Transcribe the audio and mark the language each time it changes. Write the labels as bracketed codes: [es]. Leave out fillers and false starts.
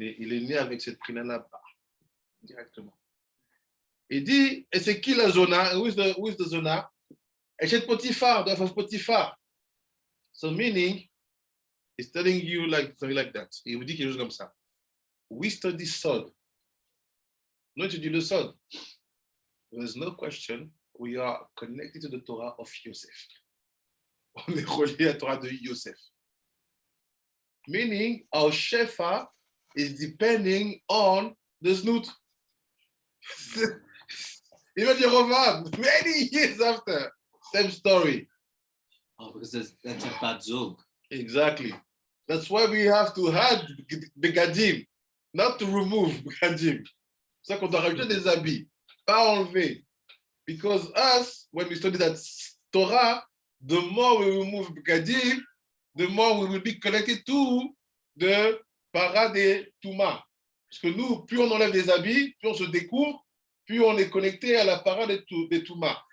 [fr] Il est né avec cette prina-là directement. Il dit, et c'est qui la zona? [en] Who is the zona? [fr] Et c'est [en] Potiphar, the of Potiphar. So meaning, he's telling you like something like that. [fr] Il vous dit quelque chose comme ça. [en] We study Sod. [fr] Nous étudions le Sod. [en] There's no question. We are connected to the Torah of Yosef. [fr] On est relié à la Torah de Yosef. [en] Meaning, our Shefa is depending on the Znout. Even Yerovam, many years after, same story. Oh, because that's a bad zug. Exactly. That's why we have to add Begadim, not to remove Begadim. [fr] C'est ça qu'on doit rajouter des habits, pas enlever. [en] Because us, when we study that Torah, the more we remove Begadim, the more we will be connected to the Para de Touma. [fr] Parce que nous, plus on enlève des habits, plus on se découvre, plus on est connecté à la Para de Touma.